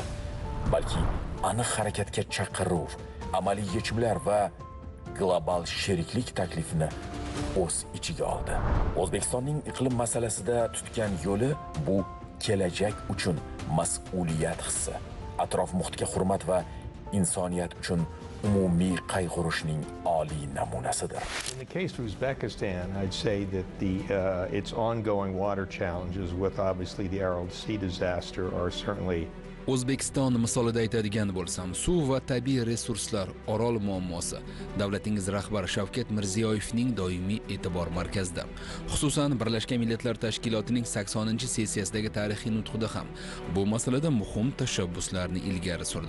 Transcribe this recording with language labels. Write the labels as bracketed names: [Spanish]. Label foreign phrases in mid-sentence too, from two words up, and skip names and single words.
[Uzbek] Balki aniq harakatga chaqiruv, amaliy yechimlar va global sheriklik taklifini o'z ichiga oldi. O'zbekistonning iqlim masalasida tutgan yo'li bu kelajak uchun mas'uliyat hissi, atrof muhitga hurmat va insoniyat uchun umumiy qayg'urishning oliy namunasidir. [English] In the case of Uzbekistan, I'd say that its ongoing water challenges with obviously the Aral Sea disaster are certainly [Uzbek] O'zbekiston misolida aytadigan bo'lsam, suv va tabiiy resurslar Orol muammosi davlatingiz rahbari Shavkat Mirziyoyevning doimiy e'tibor markazida. Xususan, Birlashgan Millatlar Tashkilotining 80-sessiyasidagi tarixiy nutqida ham bu masalada muhim tashabbuslarni ilgari surdi.